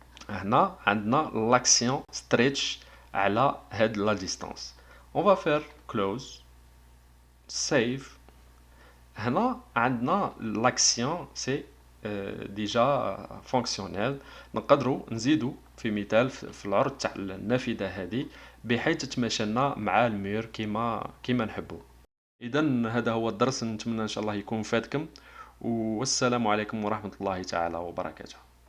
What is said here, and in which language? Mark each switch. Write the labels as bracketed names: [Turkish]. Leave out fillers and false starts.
[Arabic] هنا عندنا [French] l'action stretch [Arabic] على هاد [French] la distance. On va faire close, save. [Arabic] هنا عندنا [French] l'action c'est déjà fonctionnel. [Arabic] نقدروا نزيدوا في مثال في العرض تاع النافذة هذه بحيث تتماشى لنا مع المير كيما نحبوا. إذا هذا هو الدرس، نتمنى إن شاء الله يكون فاتكم، والسلام عليكم ورحمة الله تعالى وبركاته.